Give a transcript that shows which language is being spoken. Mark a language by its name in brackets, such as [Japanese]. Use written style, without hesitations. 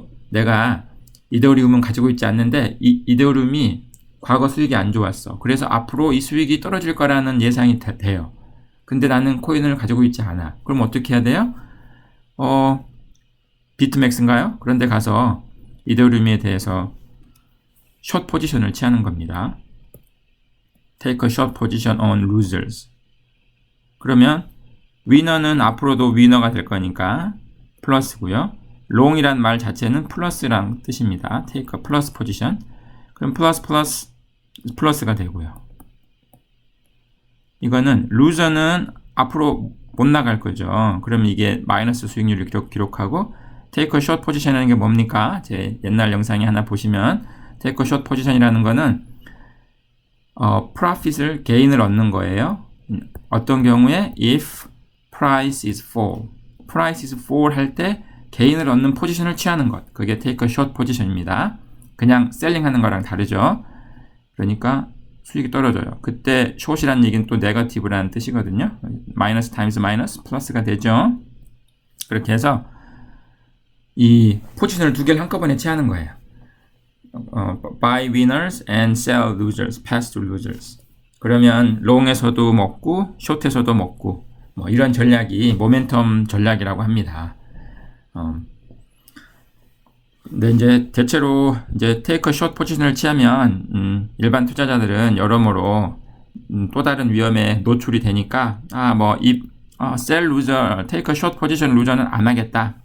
[Korean] 내가 이더리움은 가지고 있지 않는데 이더리움이 과거 수익이 안 좋았어. 그래서 앞으로 이 수익이 떨어질 거라는 예상이 돼요. 근데 나는 코인을 가지고 있지 않아. 그럼 어떻게 해야 돼요? 비트맥스인가요? 그런데 가서 이더리움에 대해서 숏 포지션을 취하는 겁니다. [English] Take a short position on losers. [Korean] 그러면 위너는 앞으로도 위너가 될 거니까 플러스고요. long이란 말 자체는 플러스랑 뜻입니다. [English] Take a plus position. [Korean] 그럼 플러스가 되고요. 이거는 loser는 앞으로 못 나갈 거죠. 그러면 이게 마이너스 수익률을 기록하고 [English] take a short position [Korean] 이라는 게 뭡니까? 제 옛날 영상에 하나 보시면 [English] take a short position [Korean] 이라는 거는 profit을 gain을 얻는 거예요. 어떤 경우에 [English] if price is fall, price is fall [Korean] 할 때 gain을 얻는 포지션을 취하는 것. 그게 [English] take a short position [Korean] 입니다. 그냥 셀링 하는 거랑 다르죠. 그러니까 수익이 떨어져요. 그때 short이라는 얘기는 또 negative라는 뜻이거든요. 마이너스 타임스 마이너스 플러스가 되죠. 그렇게 해서 이 포지션을 두 개를 한꺼번에 취하는 거예요. [English] buy winners and sell losers, past losers. [Korean] 그러면 long에서도 먹고 short에서도 먹고 뭐 이런 전략이 모멘텀 전략이라고 합니다. 근데 이제 대체로 이제 [English] take a short [Korean] 포지션을 취하면 일반 투자자들은 여러모로 또 다른 위험에 노출이 되니까 [English] sell loser, take a short position loser [Korean] 는 안 하겠다.